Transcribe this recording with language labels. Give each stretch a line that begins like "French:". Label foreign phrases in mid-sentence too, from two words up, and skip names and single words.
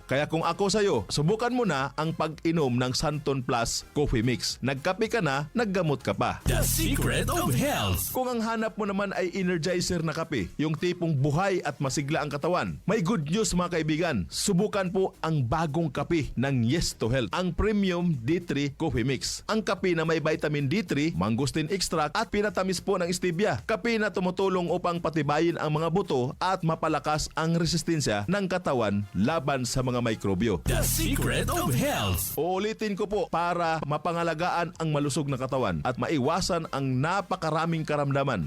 Filipino: Kaya kung ako sa'yo, subukan mo na ang pag-inom ng Santon Plus Coffee Mix. Nagkape ka na, naggamot ka pa.
English: The Secret of Health.
Filipino: Kung ang hanap mo naman ay energizer na kape, yung tipong buhay at masigla ang katawan, may
English: good news
Filipino: mga kaibigan. Subukan po ang bagong kape ng Yes to Health, ang Premium D3 Coffee Mix. Ang kape na may vitamin D3,
English: mangosteen extract
Filipino: at na tamis po ng stevia. Kape na tumutulong upang patibayin ang mga buto at mapalakas ang resistensya ng katawan laban sa mga mikrobyo.
English: The Secret of Health.
Filipino: Uulitin ko po para mapangalagaan ang malusog na katawan at maiwasan ang napakaraming karamdaman.